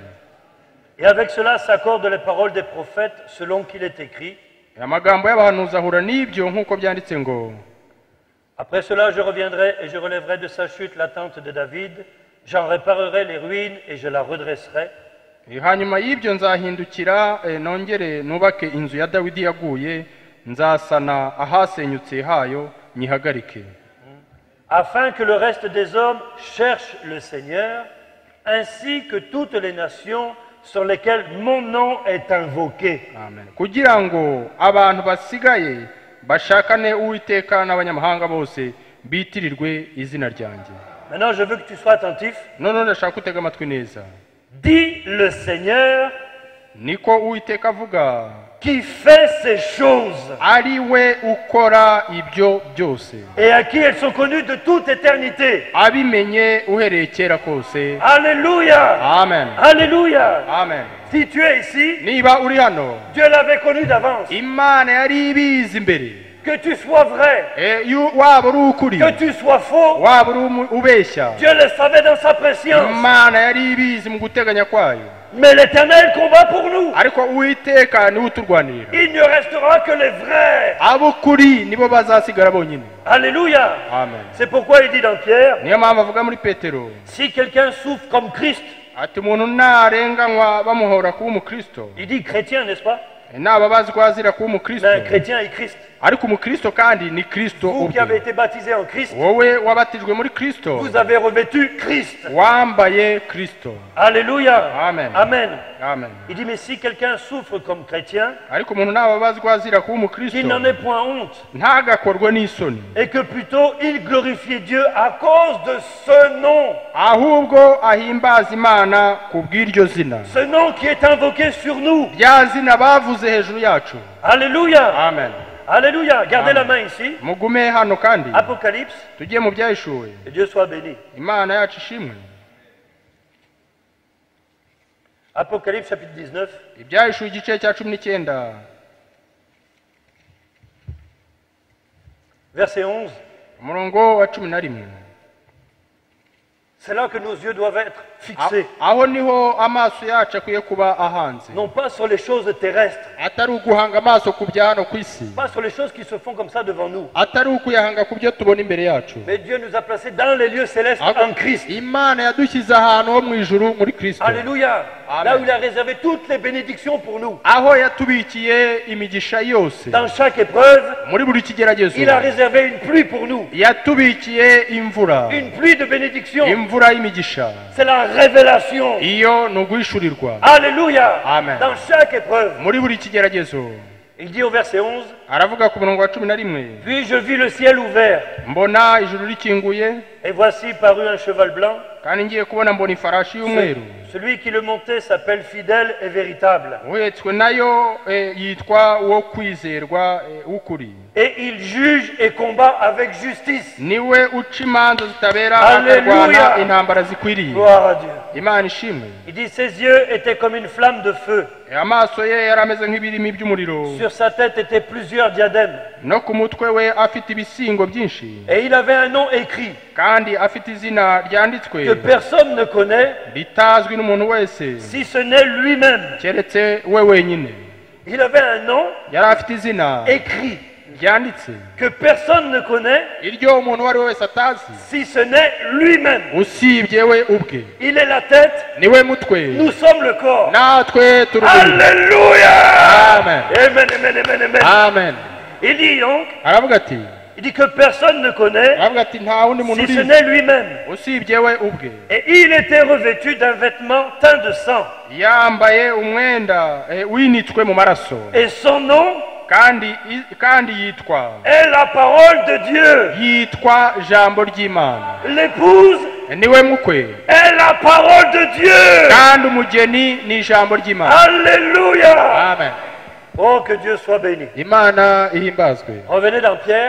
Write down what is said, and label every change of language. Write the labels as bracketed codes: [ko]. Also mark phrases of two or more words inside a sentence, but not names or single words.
[fr] Et avec cela s'accordent les paroles des prophètes selon qu'il est écrit. [rw] Amagambo y'abahanuzi ahura n'ibyo nk'uko byanditse ngo, [fr] Après cela, je reviendrai et je relèverai de sa chute la tente de David. J'en réparerai les ruines et je la redresserai. [rw] hanyuma y'ibyo nzahindukira nongere nubake inzu ya Dawidi yaguye, nzasana ahasenyutse hayo nyihagarike. [fr] Afin que le reste des hommes cherchent le Seigneur, ainsi que toutes les nations sur lesquelles mon nom est invoqué. Amen. [rw] Kugira ngo abantu basigaye bashakane Uwiteka n'abanyamahanga bose bitirirwe izina ryanjye. [fr] Maintenant, je veux que tu sois attentif. [rw] None ndashaka utega amatwi neza. [fr] Dit le Seigneur [rw] Niko Uwiteka avuga, [fr] qui fait ces choses [rw] ari we ukora ibyo byose, [fr] et à qui elles sont connues de toute éternité. [rw] abimenye uhereye kera kose. Alléluia. Amen. Alléluia. Amen. [fr] Si tu es ici, [rw] Niba uri hano, [fr] Dieu l'avait connu d'avance. [rw] Imana yari ibizi imbere. [fr] Que tu sois vrai, [rw] Waba uri ukuri, [fr] que tu sois faux, [rw] waba uri ubeshya, [fr] Dieu le savait dans sa préscience. [rw] Imana yari ibizi mu guteganya kwayo. [fr] Mais l'Éternel combat pour nous. [rw] Ariko Uwiteka niwe uturwanirira. [fr] Il ne restera que les vrais. [rw] Ab'ukuri nibo bazasigara bonyine. Alléluia. Amen. [fr] C'est pourquoi il dit dans Pierre, [rw] Niyo mpamvu avuga muri Petero [fr] si quelqu'un souffre comme Christ, [rw] ati umuntu ntarenganywa bamuhora kuba umukristo, [fr] il dit chrétien, n'est-ce pas? [rw] nababazwa azira kuba umukristo [fr] Mais un chrétien est Christ. [rw] ariko umukristo kandi ni Kristo [fr] Vous qui avez [rw] ubwe [fr] été baptisés en Christ, [rw] wowe wabatijwe muri Kristo [fr] vous avez revêtu Christ. [rw] wambaye Kristo. Alléluia. Amen. Amen. Amen. [fr] Il dit, mais si quelqu'un souffre comme chrétien, [rw] ariko umuntu nababazwa azira kuba umukristo [fr] qu'il n'en ait point honte, [rw] ntagakorwe n'isoni, [fr] et que plutôt il glorifie Dieu à cause de ce nom. [rw] ahubwo ahimbaza Imana ku bw'iryo zina, [fr] Ce nom qui est invoqué sur nous. [rw] rya zina bavuze hejuru yacu. Alléluia. Amen. [fr] Alléluia. Gardez la Amen. main ici. [rw] Mugume hano kandi [fr] Apocalypse. [rw] tujye mu byahishuwe. [fr] Que Dieu soit béni. [rw] Imana yacu ishimwe. [fr] Apocalypse chapitre 19. [rw] Ibyahishuwe igice cya 19 [fr] Verset 11. [rw] umurongo wa 11. [fr] C'est là que nos yeux doivent être fixés. [rw] Aho niho amaso yacu akwiye kuba ahanze, [fr] Non pas sur les choses terrestres, [rw] atari uguhanga amaso ku bya hano ku isi, [fr] pas sur les choses qui se font comme ça devant nous. [rw] atari ukuyahanga ku byo tubona imbere yacu. [fr] Mais Dieu nous a placés dans les lieux célestes en Christ. [rw] Imana yadushyize ahantu ho mu ijuru muri Kristo, Alléluia. Amen. [fr] Là où il a réservé toutes les bénédictions pour nous. [rw] aho yatubikiye imigisha yose. [fr] Dans chaque épreuve, [rw] Muri buri kigeragezo [fr] il a réservé une pluie pour nous. [rw] yatubikiye imvura, [fr] Une pluie de bénédictions. [rw] imvura y'imigisha. [fr] C'est la révélation. [rw] Iyo ni uguhishurirwa. Alléluia. Amen. [fr] Dans chaque épreuve. [rw] Muri buri kigeragezo [fr] Il dit au verset 11, [rw] aravuga ku murongo wa 11, [fr] puis je vis le ciel ouvert, [rw] mbona ijuru rikinguye, [fr] et voici parut un cheval blanc. [rw] kandi ngiye kubona mbona ifarashi y'umweru, [fr] Celui qui le montait s'appelle fidèle et véritable. [rw] uhetswe nayo yitwa uwo kwizerwa w'ukuri. [fr] Et il juge et combat avec justice. [rw] Niwe uca imanza zitabera, Alléluia. akarwana intambara zikwiriye. [fr] Gloire à Dieu. [rw] Imana ishimwe. [fr] Il dit, ses yeux étaient comme une flamme de feu. [rw] Amaso ye yari ameze nk'ibirimi by'umuriro, [fr] Sur sa tête étaient plusieurs diadèmes. [rw] no ku mutwe we afite ibisingo byinshi, [fr] Et il avait un nom écrit [rw] kandi afite izina [fr] que [rw] ryanditswe [fr] personne ne connaît, [rw] ritazwi n'umuntu wese [fr] si ce n'est lui-même. [rw] keretse we wenyine. [fr] Il avait un nom [rw] Yari afite izina [fr] écrit [rw] ryanditse, [fr] que personne ne connaît, [rw] iryo umuntu uwo ari we wese atazi [fr] si ce n'est lui-même. [rw] usibye we ubwe. Il est la tête, Niwe mutwe, nous sommes le corps. natwe turi umubiri. Alléluia. Amen. Amen, amen, amen, amen. Amen. [fr] Il dit donc, [rw] Aravuga ati, [fr] il dit que personne ne connaît, [rw] aravuga ati nta wundi muntu [fr] si ce [rw] urizi [fr] n'est lui-même. [rw] usibye we ubwe. [fr] Et il était revêtu d'un vêtement teint de sang. [rw] Yambaye umwenda winitswe mu maraso, [fr] Et son nom [rw] kandi yitwa [fr] est la parole de Dieu. [rw] yitwa jambo ry'Imana. [fr] L'épouse [rw] Niwe mukwe [fr] est la parole de Dieu. [rw] kandi umugeni ni ijambo ry'Imana. Alléluia. Amen. [fr] Oh, que Dieu soit béni. [rw] Imana ihimbazwe. [fr] Revenez dans Pierre,